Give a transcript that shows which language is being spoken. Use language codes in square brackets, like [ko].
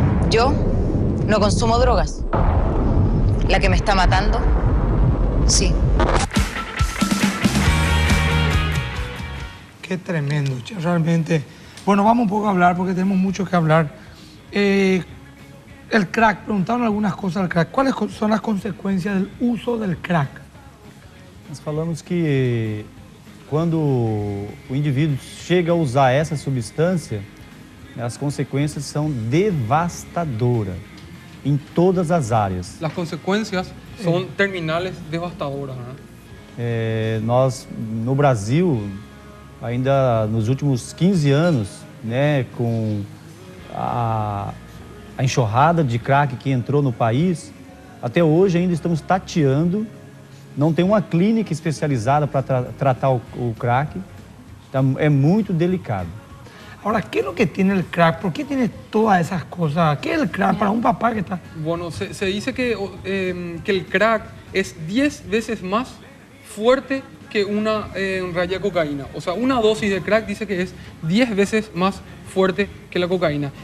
[es] Yo no consumo drogas. La que me está matando, sí. Qué tremendo, realmente. Bueno, vamos un poco a hablar porque tenemos mucho que hablar. El crack, preguntaron algunas cosas al crack. ¿Cuáles son las consecuencias del uso del crack? [pt] Nós falamos que quando o indivíduo chega a usar essa substância, as consequências são devastadoras em todas as áreas. [es] Las consecuencias son terminales devastadoras, né? [pt] Nós, no Brasil, ainda nos últimos 15 anos, né, com a enxurrada de crack que entrou no país, até hoje ainda estamos tateando, não tem uma clínica especializada para tratar o crack, então é muito delicado. [es] Ahora, ¿qué es lo que tiene el crack? ¿Por qué tiene todas esas cosas? ¿Qué es el crack para un papá que está...? Bueno, se dice que el crack es 10 veces más fuerte que una raya de cocaína. O sea, una dosis de crack dice que es 10 veces más fuerte que la cocaína.